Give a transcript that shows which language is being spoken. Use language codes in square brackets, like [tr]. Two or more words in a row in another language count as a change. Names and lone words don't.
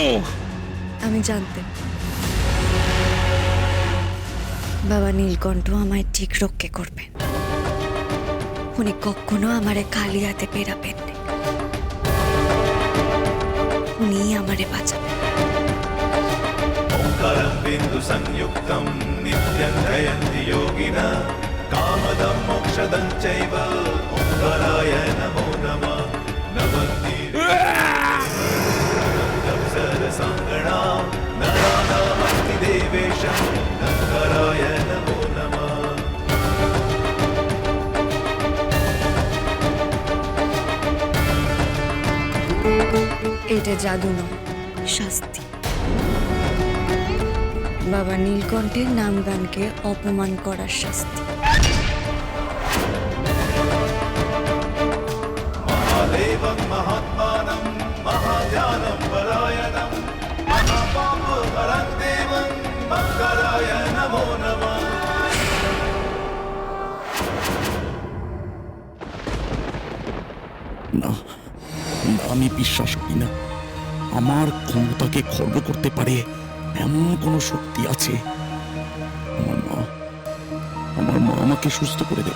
[bn] আমি জানতাম বাবা নীলকণ্ঠ আমায় ঠিক রক্ষে করবেন। উনি কখনো আমারে খালি হাতে বেরাবেন না। উনি আমারে বাঁচাবেন। [sa] ओंकारं बिंदु संयुक्तं नित्यं ध्यायन्ति योगिनः कामदं मोक्षदं चैव ओंकाराय नमो नमः नमन्ति सरसाङ्गणा नरानामस्ति देवेशं ओंकाराय नमो नमः। [bn] এটা জাদু নয়, শাস্তি। বাবা নীলকণ্ঠের নামগানকে অপমান করার শাস্তি। [sa] महादेवं महात्मानं महाध्यानं परायणं महापापहरं देवं मंगलाय नमो नमः। [bn] না, আমি বিশ্বাস করি না আমার ক্ষমতাকে খর্ব করতে পারে এমন কোনো শক্তি আছে। আমার মা আমাকে সুস্থ করে দেবে।